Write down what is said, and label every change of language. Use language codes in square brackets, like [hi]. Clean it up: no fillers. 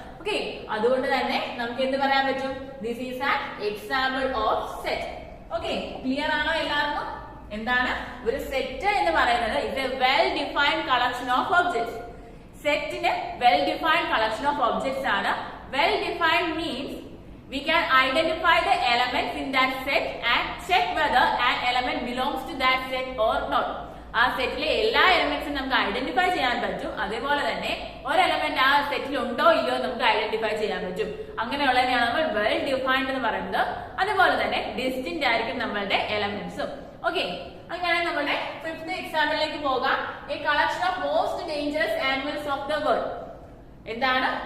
[ml] Okay, അതുകൊണ്ട് തന്നെ നമുക്ക് എന്ത് പറയാൻ പറ്റും? [en] This is an example of set. [ml] Okay, clear ആണോ എല്ലാവർക്കും? എന്താണ് ഒരു സെറ്റ് എന്ന് പറയുന്നത്? [en] It a well defined collection of objects. സെറ്റിന് well defined collection of objects ആണ്. Well defined means we can identify the elements in that set and check whether an element belongs to that set or not. [ml] ആ സെറ്റിലെ എല്ലാ എലമെന്റ്സും നമുക്ക് identify ചെയ്യാൻ പറ്റും. അതേപോലെ തന്നെ ഒരു എലമെന്റ് ആ സെറ്റിൽ ഉണ്ടോ ഇല്ലയോ നമുക്ക് ഐഡന്റിഫൈ ചെയ്യാൻ പറ്റും. അങ്ങനെയുള്ളതിനെയാണ് നമ്മൾ വെൽ ഡിഫൈൻഡ് എന്ന് പറയുന്നത്. അതുപോലെ തന്നെ ഡിസ്റ്റിന്റ് ആയിരിക്കും നമ്മളുടെ എലമെന്റ്സും. ഓക്കെ, അങ്ങനെ നമ്മുടെ ഫിഫ്ത് എക്സാമ്പിളിലേക്ക് പോകാം. [en] A collection of most dangerous animals of the world. എന്താണ്?